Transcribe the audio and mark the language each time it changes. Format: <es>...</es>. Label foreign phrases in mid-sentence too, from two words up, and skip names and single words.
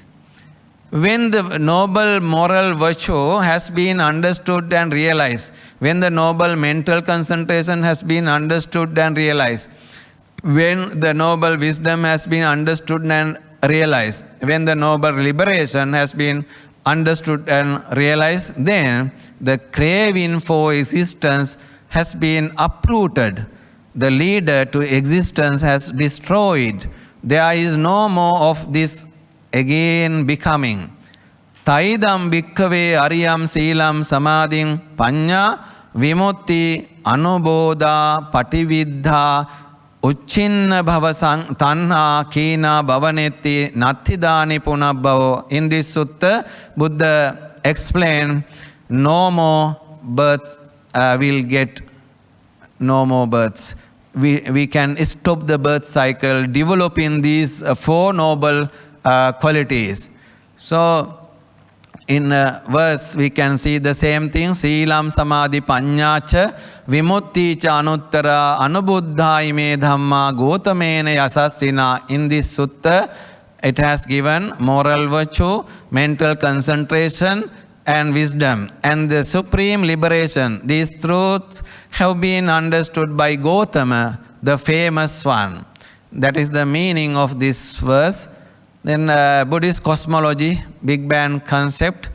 <en>When the noble moral virtue has been understood and realized, when the noble mental concentration has been understood and realized, when the noble wisdom has been understood and realized, when the noble liberation has been understood and realized, then the craving for existence has been uprooted. The leader to existence has destroyed. There is no more of this again becoming.</en> <pi>Taidam bhikkhave ariyam silam samadhin panya vimutti anubodha patividdha uchinna bhava tanha kina bhavanetti nattidani punabbhavo.</pi> <en>In this sutta, Buddha explained no more births will get no more births. We can stop the birth cycle, developing these four noble qualities. So, in a verse we can see the same thing.</en> <pi>Silam samadhi panyacha vimutti cha anuttara anubuddha ime dhamma gotamena yasassina.</pi> <en>In this sutta, it has given moral virtue, mental concentration, and wisdom, and the supreme liberation. These truths have been understood by Gautama, the famous one. That is the meaning of this verse. Then Buddhist cosmology, Big Bang concept.</en>